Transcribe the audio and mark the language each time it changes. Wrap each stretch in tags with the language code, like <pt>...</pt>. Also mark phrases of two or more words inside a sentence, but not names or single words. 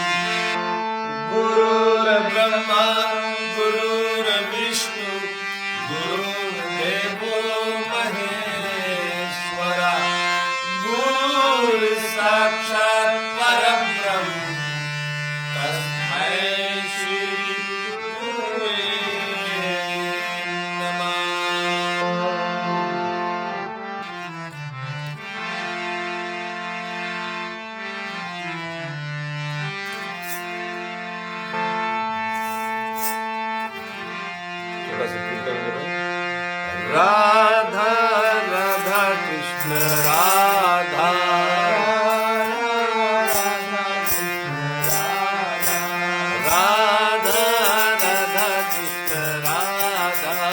<sa>गुरुर्ब्रह्मा गुरुर्विष्णु गुरुर्देवो महेश्वरा गुरुर्साक्षात् परब्रह्म तस्मै श्री गुरुवे नमः।</sa> <hi>थोड़ा सा कीर्तन करो। राधा राधा कृष्ण राधा राधा राधा कृष्ण राधा</hi>